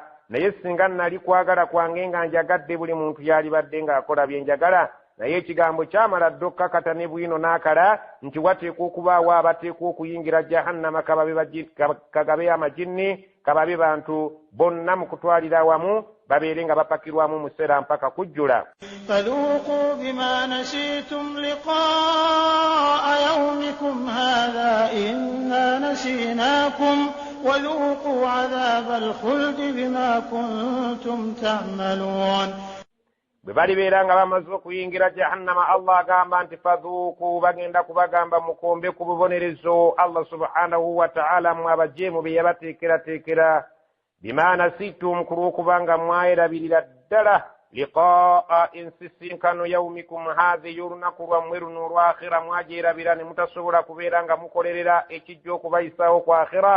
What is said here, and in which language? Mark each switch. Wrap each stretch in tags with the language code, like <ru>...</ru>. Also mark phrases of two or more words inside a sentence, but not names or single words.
<lg>Naye singa nali kwagala kwange nga njagadde buli muntu yalibadde ng'akola bye njagala, naye ekigambo kyamala dde okkakata ne bwino n'akala nti wateekwa okubaawo abateekwa okuyingira jahannama, kagabe amajinni, kababe bantu bonna mu kutwalira awamu babeere nga bapakirwamu museera mpaka kujjula.</lg> <ar>فذوقوا بما نسيتم لقاء يومكم هذا إنا نسيناكم وذوقوا عذاب الخلد بما كنتم تعملون.</ar> <lg>bwe balibeera nga bamaze okuyingira jahannama, Allah agamba nti fadhuuku, bagenda kubagamba mukombe ku bubonerezo</lg> <ar>الله سبحانه وتعالى</ar> <lg>mmwe abajeemu bye yabateekerateekera,</lg> <ar>بما نسيتم,</ar> <lg>ku lw'okubanga mwayerabirira ddala liqaa insisinkano</lg> <ar>يومكم هذا,</ar> <lg>olunaku lwammwe luno olw'akhira mwagyerabira ne mutasobola kubeera nga mukolerera ekijja okubayisaawo ku akhira.</lg>